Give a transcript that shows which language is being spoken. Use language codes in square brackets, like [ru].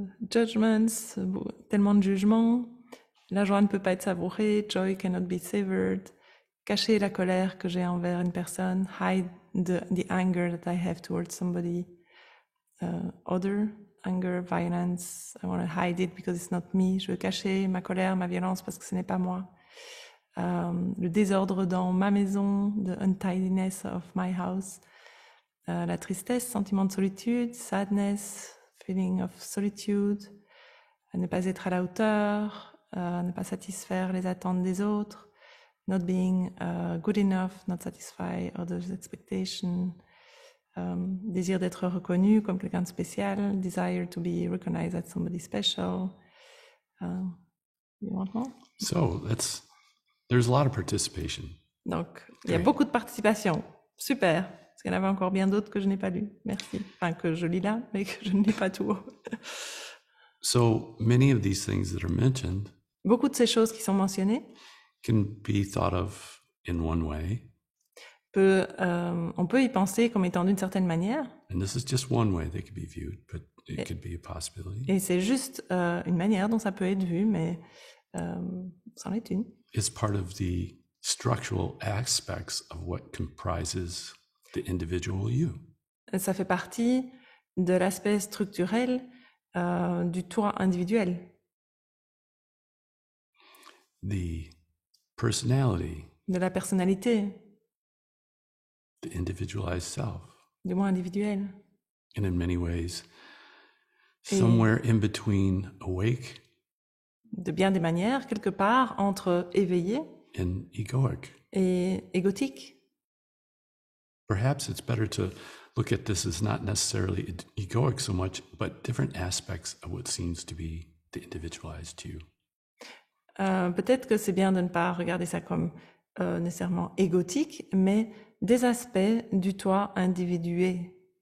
[en] Judgments, [fr] tellement de jugements. La joie ne peut pas être savourée. [en] Joy cannot be savored. [fr] Cacher la colère que j'ai envers une personne. [en] Hide the anger that I have towards somebody. Other anger, violence. I want to hide it because it's not me. [fr] Je veux cacher ma colère, ma violence parce que ce n'est pas moi. Le désordre dans ma maison, [en] the untidiness of my house. [fr] La tristesse, sentiment de solitude, [en] sadness, feeling of solitude, [fr] ne pas être à la hauteur, ne pas satisfaire les attentes des autres, [en] not being good enough, not satisfy others' expectations, [fr] désir d'être reconnu comme quelqu'un de spécial, [en] desire to be recognized as somebody special. You want more? So there's a lot of participation. [fr] Donc, il y a beaucoup de participation. Super. Parce qu'il y en avait encore bien d'autres que je n'ai pas lues. Merci. Enfin, que je lis là, mais que je ne lis pas tout haut. [en] So many of these things that are mentioned [fr] Beaucoup de ces choses qui sont mentionnées [en] can be thought of in one way. [fr] On peut y penser comme étant d'une certaine manière. [en] And this is just one way they could be viewed, but it could be a possibility. [fr] Et c'est juste une manière dont ça peut être vu, mais c'en est une. [en] It's part of the structural aspects of what comprises the individual you. [fr] Ça fait partie de l'aspect structurel du toi individuel. [en] The personality, [fr] De la personnalité, [en] the individualized self. [fr] du moi individuel. [en] And in many ways, somewhere in between awake [fr] De bien des manières, quelque part entre éveillé [en] and egoic. [fr] et égotique. [en] Perhaps it's better to look at this as not necessarily egoic so much, but different aspects of what seems to be the individualized you. [fr] Peut-être que c'est bien de ne pas regarder ça comme nécessairement égotique, mais des aspects du toi individualisé.